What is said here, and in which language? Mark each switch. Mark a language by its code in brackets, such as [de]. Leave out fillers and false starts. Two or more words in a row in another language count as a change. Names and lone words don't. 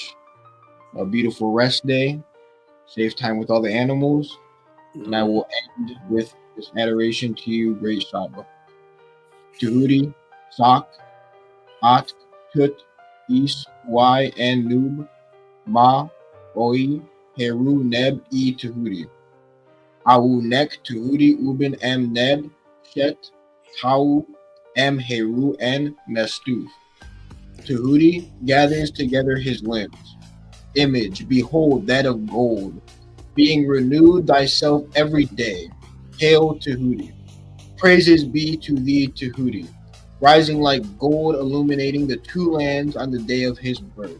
[en] A beautiful rest day. Safe time with all the animals. And I will end with this adoration to you, great Saba. [egy] Tehuti, Sak, At, Tut, Is, Y, and Noob, Ma, Oi, Heru, Neb, E, Tehuti. Au, Nek, Tehuti, Uben, M, Neb, Shet, Tau, M, Heru, and Mestuf. [en] Tehuti gathers together his limbs. Image, behold, that of gold, being renewed thyself every day. Hail, Tehuti. Praises be to thee, Tehuti, rising like gold, illuminating the two lands on the day of his birth.